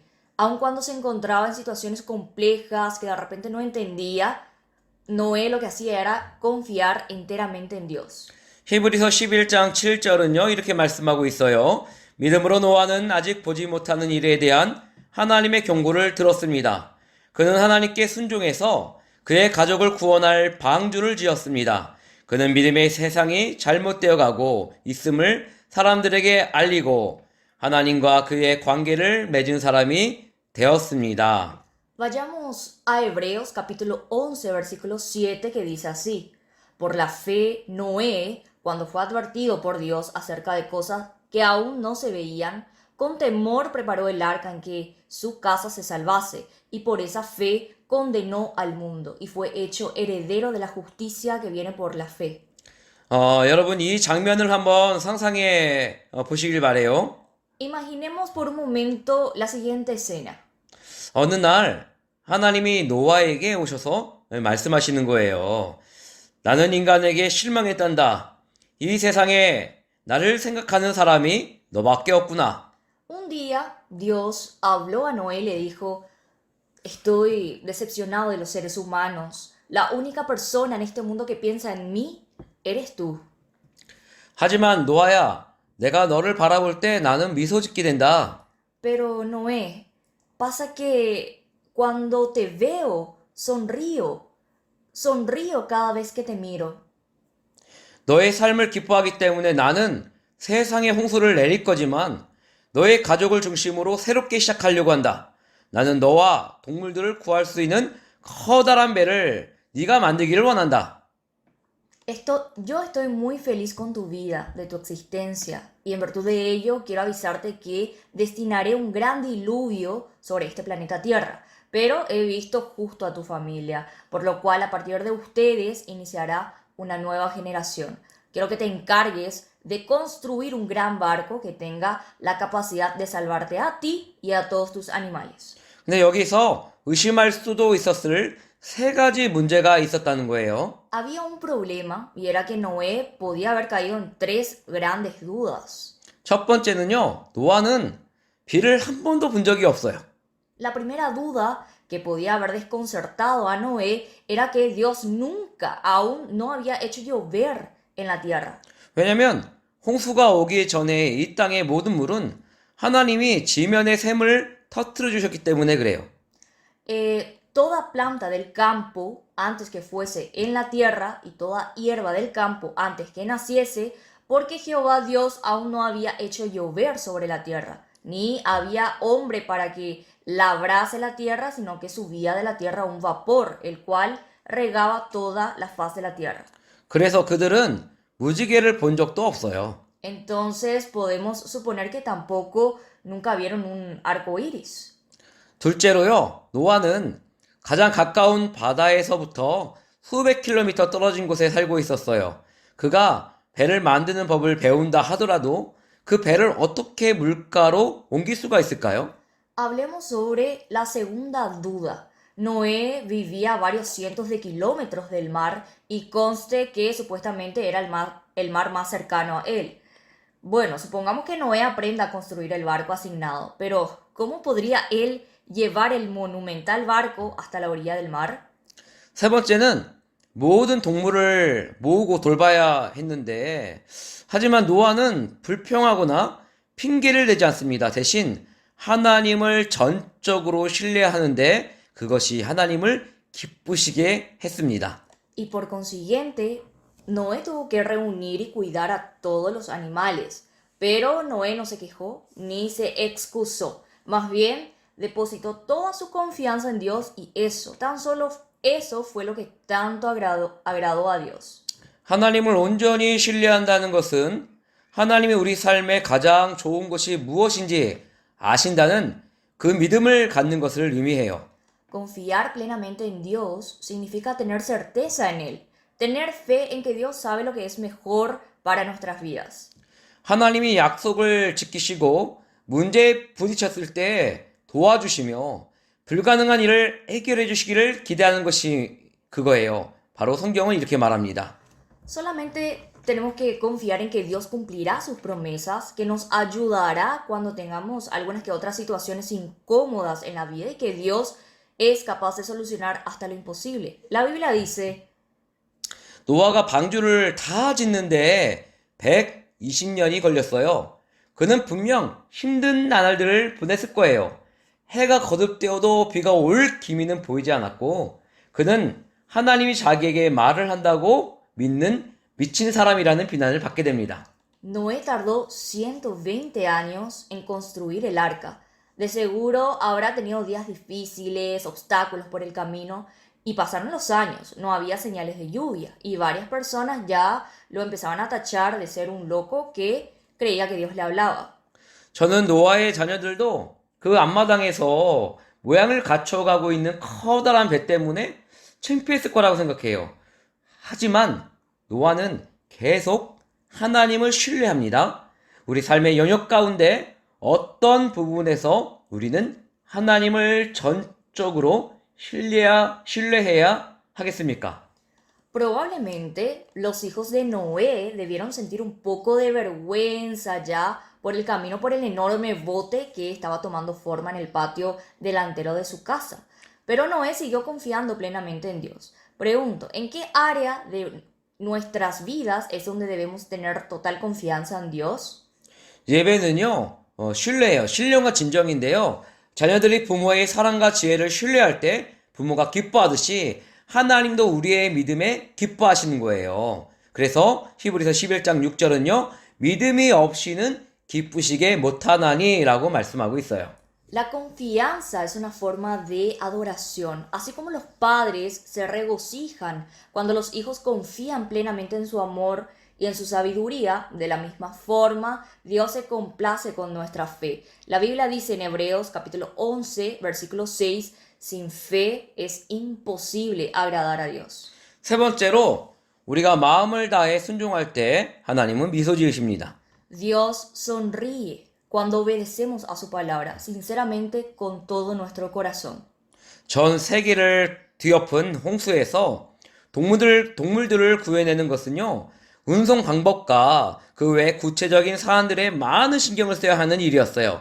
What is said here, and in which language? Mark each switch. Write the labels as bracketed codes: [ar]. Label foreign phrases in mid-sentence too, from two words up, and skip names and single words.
[es] Aun cuando se encontraba en situaciones complejas que de repente no entendía, Noé lo que hacía era confiar enteramente en Dios. [ko] 히브리서 11장 7절은요. 이렇게 말씀하고 있어요. 믿음으로 노아는 아직 보지 못하는 일에 대한 하나님의 경고를 들었습니다. 그는 하나님께 순종해서 그의 가족을 구원할 방주를 지었습니다. 그는 믿음의 세상이 잘못되어 가고 있음을 사람들에게 알리고 하나님과 그의 관계를 맺은 사람이 되었습니다. [es] Vayamos a Hebreos capítulo 11 versículo 7 que dice así: Por la fe, Noé, cuando fue advertido por Dios acerca de cosas que aún no se veían, con temor preparó el arca en que su casa se salvase, y por esa fe condenó al mundo, y fue hecho heredero de la justicia que viene por la fe. [ko] 여러분 이 장면을 한번 상상해 보시길 바래요. [es] Imaginemos por un momento la siguiente escena. [ko] 어느 날 하나님이 노아에게 오셔서 말씀하시는 거예요. 나는 인간에게 실망했단다. 이 세상에 나를 생각하는 사람이 너밖에 없구나. [es] Un día Dios habló a Noé y le dijo: Estoy decepcionado de los seres humanos. La única persona en este mundo que piensa en mí eres tú. [ko] 하지만 노아야, 내가 너를 바라볼 때 나는 미소 짓게 된다. [es] Pero Noé, pasa que cuando te veo, sonrío cada vez que te miro. [ko] 너의 삶을 기뻐하기 때문에 나는 세상에 홍수를 내릴 거지만 너의 가족을 중심으로 새롭게 시작하려고 한다. 나는 너와 동물들을 구할 수 있는 커다란 배를 네가 만들기를 원한다. [es] Yo estoy muy feliz con tu vida, de tu existencia, y en virtud de ello quiero avisarte que destinaré un gran diluvio sobre este planeta Tierra, pero he visto justo a tu familia, por lo cual a partir de ustedes iniciará una nueva generación. Quiero que te encargues de construir un gran barco que tenga la capacidad de salvarte a ti y a todos tus animales. [ko] 근데 여기서 의심할 수도 있었을 세 가지 문제가 있었다는 거예요. [es] Había un problema y era que Noé podía haber caído en tres grandes dudas. [ko] 첫 번째는요, 노아는 비를 한 번도 본 적이 없어요. [es] La primera duda que podía haber desconcertado a Noé era que Dios nunca, aún no había hecho llover en la tierra. [ko] 왜냐면 홍수가 오기 전에 이 땅의 모든 물은 하나님이 지면의 샘을 터뜨려 주셨기 때문에 그래요. [es] Toda planta del campo antes que fuese en la tierra y toda hierba del campo antes que naciese, porque Jehová Dios aún no había hecho llover sobre la tierra, ni había hombre para que labrase la tierra, sino que subía de la tierra un vapor, el cual regaba toda la faz de la tierra. [ko] 그래서 그들은 무지개를 본 적도 없어요. [es] Entonces podemos suponer que tampoco nunca vieron un arco iris. [ko] 둘째로요, 노아는 가장 가까운 바다에서부터 수백 킬로미터 떨어진 곳에 살고 있었어요. 그가 배를 만드는 법을 배운다 하더라도 그 배를 어떻게 물가로 옮길 수가 있을까요? [es] Hablemos sobre la segunda duda. Noé vivía a varios cientos de kilómetros del mar y conste que supuestamente era el mar más cercano a él. Bueno, supongamos que Noé aprenda a construir el barco asignado, pero ¿cómo podría él llevar el monumental barco hasta la orilla del mar? [ko] 세 번째는 모든 동물을 모으고 돌봐야 했는데, 하지만 노아는 불평하거나 핑계를 대지 않습니다. 대신 하나님을 전적으로 신뢰하는데 그것이 하나님을 기쁘시게 했습니다. [es] Y por consiguiente, Noé tuvo que reunir y cuidar a todos los animales. Pero Noé no se quejó ni se excusó. Más bien, depositó toda su confianza en Dios y eso, tan solo eso fue lo que tanto agradó a Dios. [ko] 하나님을 온전히 신뢰한다는 것은 하나님이 우리 삶에 가장 좋은 것이 무엇인지 아신다는 그 믿음을 갖는 것을 의미해요. [es] Confiar plenamente en Dios significa tener certeza en Él, tener fe en que Dios sabe lo que es mejor para nuestras vidas. [ko] 하나님이 약속을 지키시고 문제에 부딪혔을 때 도와주시며 불가능한 일을 해결해 주시기를 기대하는 것이 그거예요. 바로 성경은 이렇게 말합니다. [es] Solamente tenemos que confiar en que Dios cumplirá sus promesas, que nos ayudará cuando tengamos algunas que otras situaciones incómodas en la vida y que Dios es capaz de solucionar hasta lo imposible. La Biblia dice, [ko] 노아가 방주를 다 짓는데 120년이 걸렸어요. 그는 분명 힘든 나날들을 보냈을 거예요. 해가 거듭되어도 비가 올 기미는 보이지 않았고 그는 하나님이 자기에게 말을 한다고 믿는 미친 사람이라는 비난을 받게 됩니다. [es] Noé tardó 120 años en construir el arca. De seguro habrá tenido días difíciles, obstáculos por el camino, y pasaron los años, no había señales de lluvia, y varias personas ya lo empezaban a tachar de ser un loco que creía que Dios le hablaba. [ko] 저는 노아의 자녀들도 그 앞마당에서 모양을 갖춰가고 있는 커다란 배 때문에 창피했을 거라고 생각해요. 하지만 노아는 계속 하나님을 신뢰합니다. 우리 삶의 영역 가운데 어떤 부분에서 우리는 하나님을 전적으로 신뢰해야 하겠습니까? [es] Probablemente los hijos de Noé debieron sentir un poco de vergüenza ya por el camino por el enorme bote que estaba tomando forma en el patio delantero de su casa. Pero Noé siguió confiando plenamente en Dios. Pregunto, ¿en qué área de nuestras vidas es donde debemos tener total confianza en Dios? [ko] 예배는요, 신뢰예요. 신령과 진정인데요. 자녀들이 부모의 사랑과 지혜를 신뢰할 때 부모가 기뻐하듯이 하나님도 우리의 믿음에 기뻐하시는 거예요. 그래서 히브리서 11장 6절은요. 믿음이 없이는 기쁘시게 못하나니 라고 말씀하고 있어요. [es] La confianza es una forma de adoración, así como los padres se regocijan cuando los hijos confían plenamente en su amor y en su sabiduría. De la misma forma, Dios se complace con nuestra fe. La Biblia dice en Hebreos capítulo 11, versículo 6, sin fe es imposible agradar a Dios. [ko] 세 번째로 우리가 마음을 다해 순종할 때 하나님은 미소 지으십니다. [es] Dios sonríe cuando obedecemos a su palabra, sinceramente con todo nuestro corazón. [ko] 전 세계를 뒤엎은 홍수에서 동물들을 구해내는 것은요, 운송 방법과 그 외 구체적인 사안들에 많은 신경을 써야 하는 일이었어요.